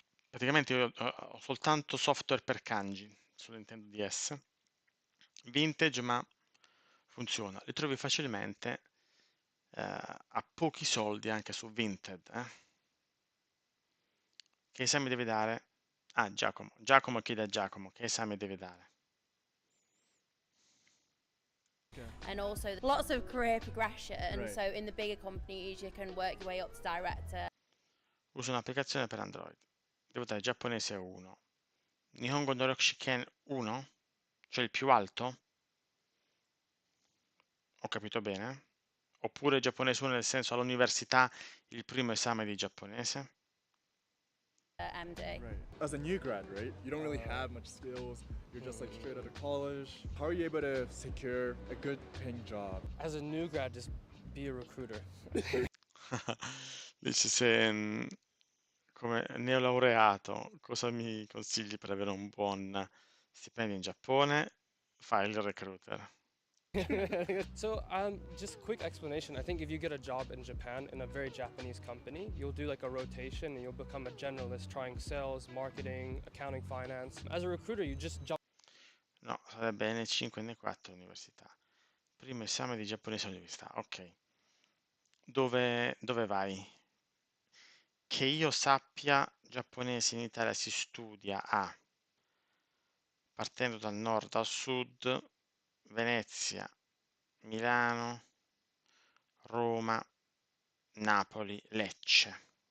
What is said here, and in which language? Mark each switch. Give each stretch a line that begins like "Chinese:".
Italian: Praticamente io ho soltanto software per kanji su Nintendo DS, vintage ma funziona. Li trovi facilmente a pochi soldi anche su Vinted. Che esame deve dare? Ah, Giacomo chiede a Giacomo che esame deve dare.
English: And also lots of career progression. Right. So in the bigger companies, you can work your way up to director.
Italian: Uso un'applicazione per Android. Devo dare giapponese 1. Nihongo no Rokushiken 1? Cioè il più alto? Ho capito bene? Oppure giapponese 1 nel senso all'università il primo esame di giapponese?
English: MD. Right. As a new grad, right? You don't really have much skills. You're just like straight out of college. How are you able to secure a good paying job? As a new grad, just be a recruiter.
Italian: Dici se come neolaureato cosa mi consigli per avere un buon stipendio in Giappone? Fai il recruiter.
English: So, just quick explanation. I think if you get a job in Japan in a very Japanese company, you'll do like a rotation and you'll become a generalist trying sales, marketing, accounting, finance. As a recruiter, you just jump.
Italian: No, sarebbe N5 N4 università. Primo esame di giapponese all'università. Ok. Dove vai? Che io sappia, giapponese in Italia si studia partendo dal nord al sud, Venezia, Milano, Roma, Napoli, Lecce.